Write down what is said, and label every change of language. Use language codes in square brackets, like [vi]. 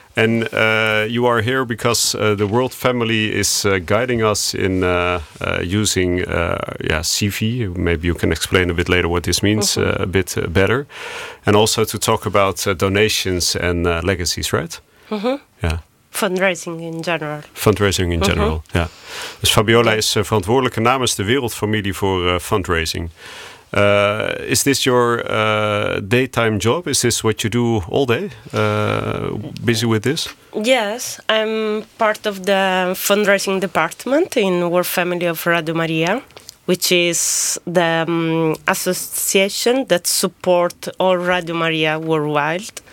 [en] And you are here because the World Family is guiding us in using CV. Maybe you can explain a bit later what this means a bit better. And also to talk about donations and legacies, right? Uh-huh. Yeah. Fundraising in general, uh-huh. Yeah. [nl] Dus Fabiola is verantwoordelijke namens de Wereldfamilie voor fundraising. [en] Is this your daytime job? Is this what you do all day? Busy with this? Yes, I'm part of the fundraising department in World Family of Radio Maria, which is the association that support all Radio Maria worldwide.